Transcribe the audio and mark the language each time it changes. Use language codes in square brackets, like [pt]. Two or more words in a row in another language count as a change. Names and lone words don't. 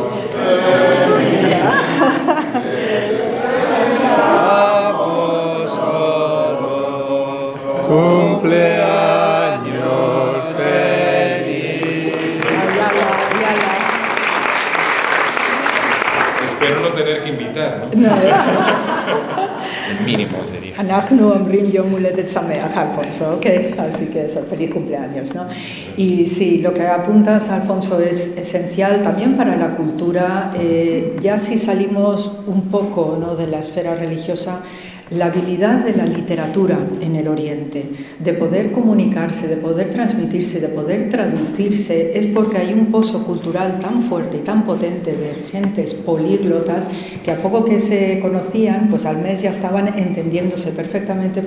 [es] Cumpleaños feliz. Espero no tener que invitar, ¿no? No, El mínimo sería. [he] אנחנו אומרים יום הולדת שמח, [es] Alfonso, ¿ok? Así que eso, feliz cumpleaños, ¿no? Y sí, lo que apuntas, Alfonso, es esencial también para la cultura. Ya si salimos un poco, ¿no?, de la esfera religiosa, la habilidad de la literatura en el Oriente, de poder comunicarse, de poder transmitirse, de poder traducirse, es porque hay un pozo cultural tan fuerte y tan potente de gentes políglotas que a poco que se conocían, pues al mes ya estaban entendiéndose perfectamente.